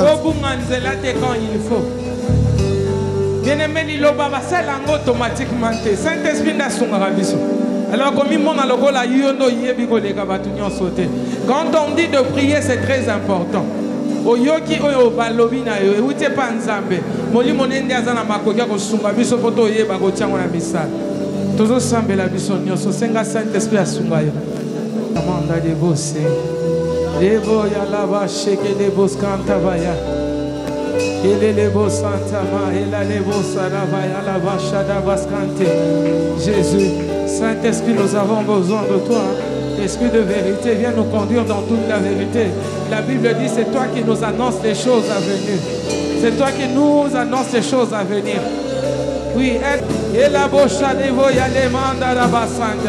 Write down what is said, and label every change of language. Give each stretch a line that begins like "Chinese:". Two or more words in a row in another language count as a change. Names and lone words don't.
French: Quand il faut. Bien-aimé, il va automatiquement. Saint-Esprit n'a pas de alors, quand on dit de prier, c'est très important.
Lingala: Oyoki oyo balobi na yo ewute pa nzambe molimo nende azana makoki ko sunga biso poto yeba ko tiango na misala
French: Toujours semble
Lingala: la bisonio, so senga Saint-Esprit asungayo. Amanda de bosse. Debo ya lava sheke de bos canta vaya. Ele le bos santa ma, ele le bos sarava ya lava shada bascante.
French: Jésus, Saint-Esprit, nous avons besoin de toi. Esprit de vérité, viens nous conduire dans toute la vérité. La Bible dit, c'est toi qui nous annonces les choses à venir. C'est toi qui nous annonces les choses à venir. Oui, et la bocha de voya les manda la basanda.